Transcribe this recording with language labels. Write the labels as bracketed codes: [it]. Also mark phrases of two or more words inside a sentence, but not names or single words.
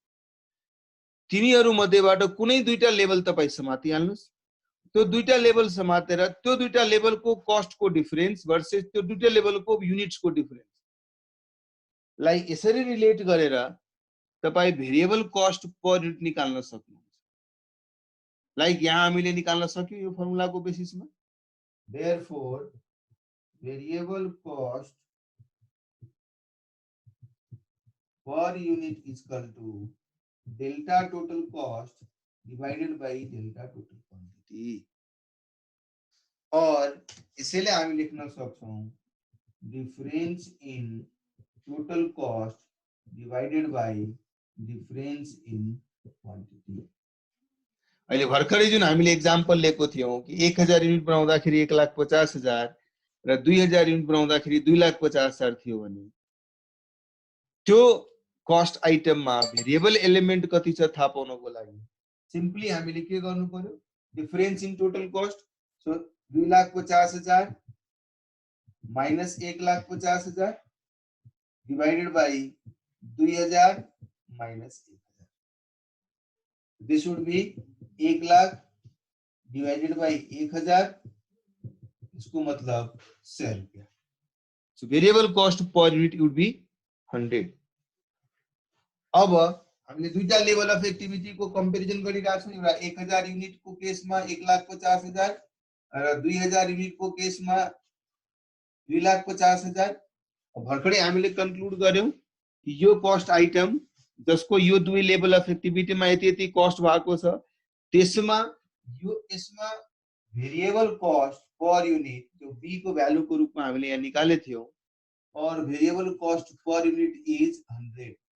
[ne] तिनीहरु मध्येबाट कुनै दुईटा लेभल तपाई समातिहाल्नुस्, त्यो दुईटा लेभल समातेर त्यो दुईटा लेभलको कस्टको डिफरेन्स भर्सेस त्यो दुईटा लेभलको युनिट्सको डिफरेन्स लाई यसरी रिलेट गरेर तपाई [en] variable cost per unit [ne] निकाल्न सक्नुहुन्छ। लाइक यहाँ हामीले निकाल्न सक्यौ यो फर्मुलाको बेसिसमा। [en] Therefore, variable cost per unit is equal to delta total cost divided by delta total quantity। [hi] और इसलिए हम लिखना [en] सक्छौं difference in total cost divided by difference in quantity। [ne] अहिले भर्खरै जुन हामीले एक्जाम्पल लिएको थियौं कि 1000 युनिट बनाउँदाखेरि 1,50,000 र 2000 युनिट बनाउँदाखेरि 2,50,000 थियो भने त्यो कस्ट आइटममा [en] variable element [ne] कति छ थाहा पाउनको लागि सिम्पली हामीले के गर्नु पर्यो, [en] difference in total cost. So 2,50,000 minus 1,50,000 divided by 2000 minus 1000. This would be 1 lakh divided by 1000, [hi] इसको मतलब 100 रुपया। [en] So variable cost per unit would be 100. [ne] अब हामीले दुईटा [en] level of activity [ne] को कम्पेरिजन गरिरहेका छौं। एउटा 1000 युनिट को केसमा 1,50,000 र 2000 युनिट को केसमा 2,50,000। भर्खरै हामीले कन्क्लुड गर्यौं कि यो कस्ट आइटम जसको यो दुई लेभल अफ एक्टिभिटीमा यति यति कस्ट भएको छ त्यसमा यो यसमा [en] variable cost per unit [ne] जो बी को भ्यालु को रूपमा हामीले यहाँ निकालेको थियौं और [en] variable cost per unit is 100.